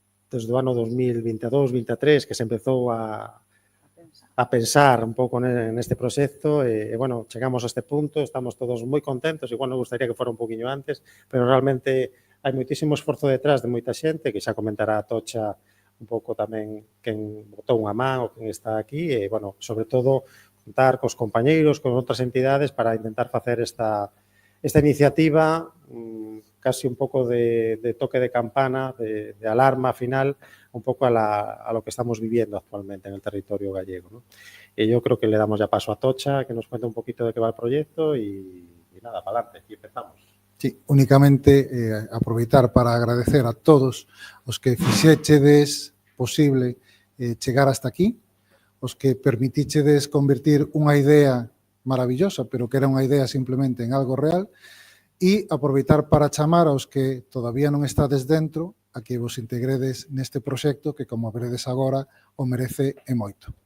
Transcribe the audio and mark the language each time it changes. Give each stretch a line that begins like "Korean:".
Galician: desde o ano 2022-2023, que se empezou a pensar un pouco neste proxecto e, bueno, chegamos a este punto, estamos todos moi contentos, igual nos gustaría que fora un poquinho antes, pero realmente hai moitísimo esforzo detrás de moita xente, que xa comentará a Tocha un pouco tamén quen botou unha man ou quen está aquí e, bueno, sobre todo, contar cos compañeiros, con outras entidades para intentar facer esta
Spanish: iniciativa casi un pouco de toque de campana, de alarma final, un pouco a lo que estamos viviendo actualmente en el territorio gallego, ¿no? E yo creo que le damos ya paso a Tocha, que nos cuente un poquito de qué va el proyecto y nada, para adelante, y empezamos.
Galician: Sí, únicamente aproveitar para agradecer a todos os que fixéchedes posible chegar hasta aquí, os que permitíchedes convertir unha idea maravillosa, pero que era unha idea simplemente en algo real, e aproveitar para chamar aos que todavía non estades dentro a que vos integredes neste proxecto que, como veredes agora, o merece e moito.